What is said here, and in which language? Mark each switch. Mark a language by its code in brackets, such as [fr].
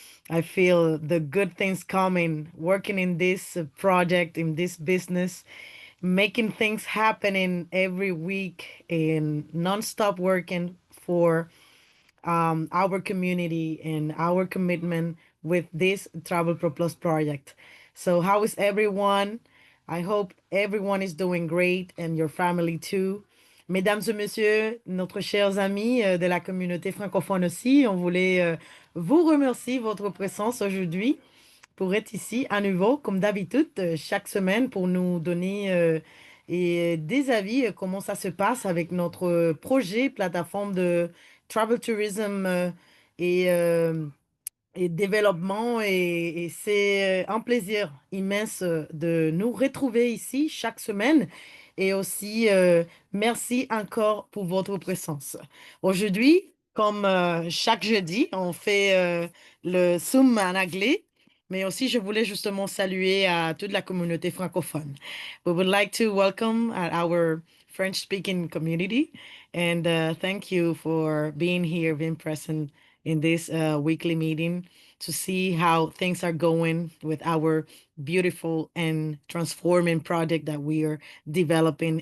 [en] I feel the good things coming, working in this project, in this business, making things happening every week and non-stop working for our community and our commitment with this Travel Pro Plus project. So, how is everyone? I hope everyone is doing great and your family too. [fr] Mesdames et messieurs, notre chers amis de la communauté francophone aussi, on voulait vous remercier votre présence aujourd'hui pour être ici à nouveau, comme d'habitude, chaque semaine pour nous donner et des avis comment ça se passe avec notre projet, plateforme de travel tourism et et développement. Et c'est un plaisir immense de nous retrouver ici chaque semaine. Et aussi, merci encore pour votre présence. Aujourd'hui, comme chaque jeudi, on fait le Zoom en anglais. Mais aussi, je voulais justement saluer à toute la communauté francophone. [en] We would like to welcome our French-speaking community and thank you for being here, being present in this weekly meeting to see how things are going with our beautiful and transforming project that we are developing.